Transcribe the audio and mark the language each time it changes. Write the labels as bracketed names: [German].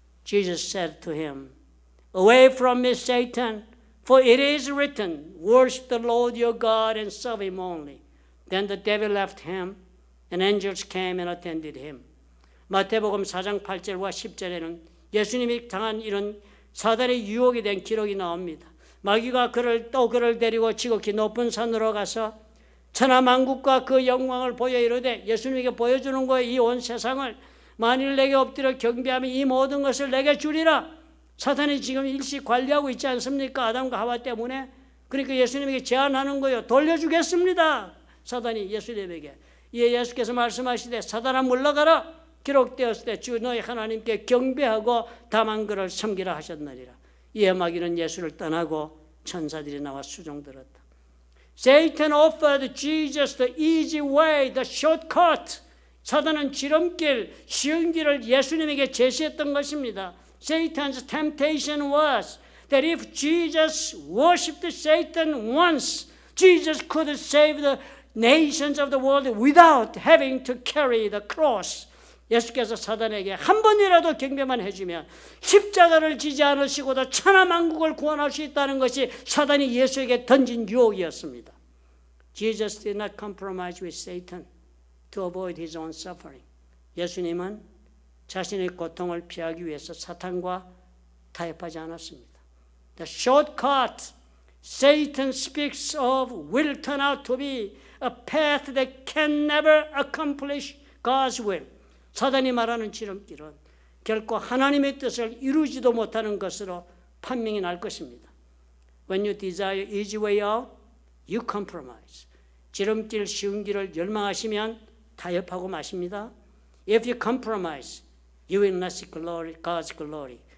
[English] Jesus said to him, Away from me, Satan, for it is written, Worship the Lord your God and serve him only. Then the devil left him, and angels came and attended him. [Korean] 마태복음 4장 8절과 10절에는 예수님이 당한 이런 사단의 유혹에 대한 기록이 나옵니다. 마귀가 그를 데리고 지극히 높은 산으로 가서 천하만국과 그 영광을 보여 이르되 예수님에게 보여주는 거예요. 이 온 세상을 만일 내게 엎드려 경배하면 이 모든 것을 내게 주리라. 사탄이 지금 일시 관리하고 있지 않습니까? 아담과 하와 때문에. 그러니까 예수님에게 제안하는 거예요. 돌려주겠습니다. 사단이 예수님에게. 이에 예수께서 말씀하시되 사단아 물러가라. 기록되었을 때 주 너희 하나님께 경배하고 다만 그를 섬기라 하셨느니라. 이에 마귀는 예수를 떠나고 천사들이 나와 수종들었다. [English] Satan offered Jesus the easy way, the shortcut. [Korean] 사단은 지름길, 쉬운 길을 예수님에게 제시했던 것입니다. [English] Satan's temptation was that if Jesus worshipped Satan once, Jesus could save the nations of the world without having to carry the cross. [Korean] 예수께서 사단에게 한 번이라도 경배만 해주면 십자가를 지지 않으시고도 천하만국을 구원할 수 있다는 것이 사단이 예수에게 던진 유혹이었습니다. [English] Jesus did not compromise with Satan to avoid his own suffering. [Korean] 예수님은 자신의 고통을 피하기 위해서 사탄과 타협하지 않았습니다. [English] The shortcut Satan speaks of will turn out to be a path that can never accomplish God's will. [Korean] 사단이 말하는 지름길은 결코 하나님의 뜻을 이루지도 못하는 것으로 판명이 날 것입니다. [English] When you desire easy way out, you compromise. [Korean] 지름길 쉬운 길을 열망하시면 타협하고 마십니다. [English] If you compromise, you will not see glory, God's glory.